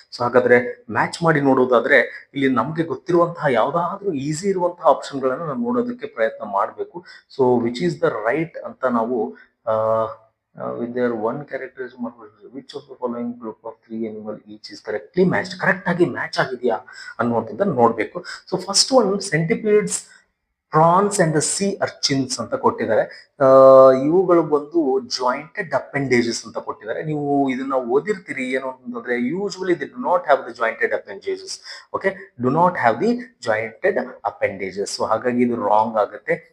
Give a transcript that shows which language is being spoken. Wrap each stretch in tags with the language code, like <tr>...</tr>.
<kn>So ಹಾಗಾದ್ರೆ match ಮಾಡಿ ನೋಡೋದಾದ್ರೆ ಇಲ್ಲಿ ನಮ್ಗೆ ಗೊತ್ತಿರುವಂತಹ ಯಾವ್ದಾದ್ರೂ ಈಸಿ ಇರುವಂತಹ ಆಪ್ಷನ್ ಗಳನ್ನ ನಾವು ನೋಡೋದಕ್ಕೆ ಪ್ರಯತ್ನ ಮಾಡಬೇಕು.</kn> <en>so which is the right ಅಂತ ನಾವು with their one characteristic morphology, which of the following group of 3 animal each is correctly matched,</en> <kn>correct ಆಗಿ ಮ್ಯಾಚ್ ಆಗಿದೆಯಾ ಅನ್ನುವಂಥದ್ದನ್ನ ನೋಡ್ಬೇಕು.</kn> <en>so first one centipedes, prawns and sea urchins</en> <kn>ಅಂತ ಕೊಟ್ಟಿದ್ದಾರೆ. ಇವುಗಳು ಬಂದು ಜಾಯಿಂಟೆಡ್ ಅಪೆಂಡೇಜಸ್ ಅಂತ ಕೊಟ್ಟಿದ್ದಾರೆ. ನೀವು ಇದನ್ನ ಓದಿರ್ತೀರಿ ಏನು ಅಂತಂದ್ರೆ,</kn> <en>Usually they do not have the jointed appendages. Okay, do not have the jointed appendages. So</en> <kn>ಹಾಗಾಗಿ ಇದು ರಾಂಗ್ ಆಗುತ್ತೆ.</kn>